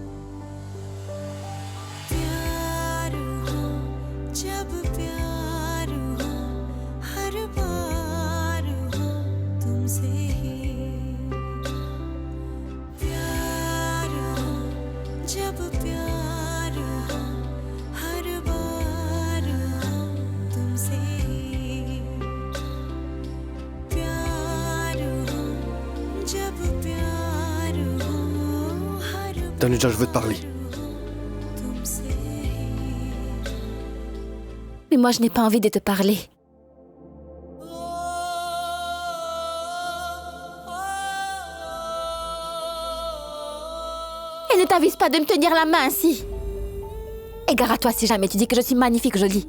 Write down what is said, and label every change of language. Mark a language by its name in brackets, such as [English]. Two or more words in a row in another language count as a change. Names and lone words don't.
[Hindi] प्यार हो जब प्यार हो हर बार हो तुमसे ही प्यार हो जब प्यार हो हर बार हो तुमसे ही प्यार हो जब प्यार हो हर [French] Tanuja, je veux te parler. [Hindi] तुमसे ही [French] Mais moi, je n'ai pas envie de te parler. Et ne t'avise pas de me tenir la main ainsi. Égare à toi si jamais tu dis que je suis magnifique, jolie.